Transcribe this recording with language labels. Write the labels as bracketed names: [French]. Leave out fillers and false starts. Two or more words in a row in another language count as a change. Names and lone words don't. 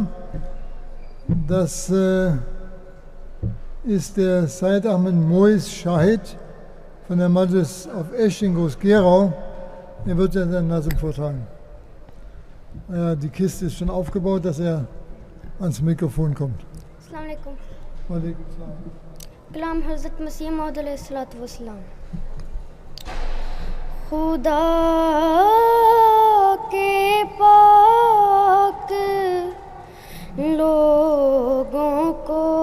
[German] Das ist der Said Ahmed Mois Shahid von der Majlis auf Esch in Groß-Gerau. Er wird ja seinen Nazm vortragen. Die Kiste ist schon aufgebaut, dass er ans Mikrofon kommt. [Arabic] السلام عليكم. وعليكم السلام. [Urdu] کلام حضرت مسیح موعود [Arabic] علیہ الصلوۃ والسلام. [Urdu] خدا کے پاک لوگوں کو